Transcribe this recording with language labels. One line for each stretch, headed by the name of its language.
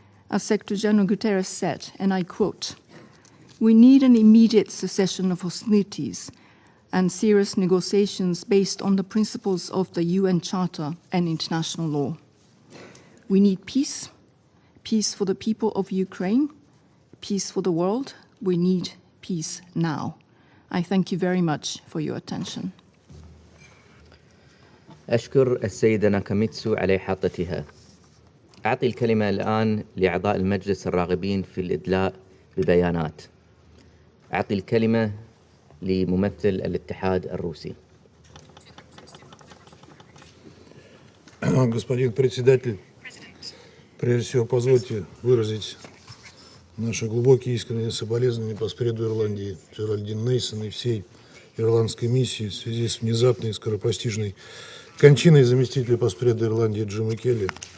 English: As Secretary General Guterres said, and I quote, "We need an immediate cessation of hostilities and serious negotiations based on the principles of the UN Charter and international law. We need peace, peace for the people of Ukraine, peace for the world. We need peace now." I thank you very much for your attention.
Arabic: أشكر السيدة ناكاميتسو على إحاطتها. أعطي الكلمة الآن لأعضاء المجلس الراغبين في الإدلاء ببيانات. أعطي الكلمة لممثل الاتحاد الروسي.
Russian: Господин председатель, Прежде всего, позвольте выразить наши глубокие искренние соболезнования поспреду Ирландии Джеральдин Нейсон и всей ирландской миссии в связи с внезапной и скоропостижной кончиной заместителя поспреда Ирландии Джима Келли.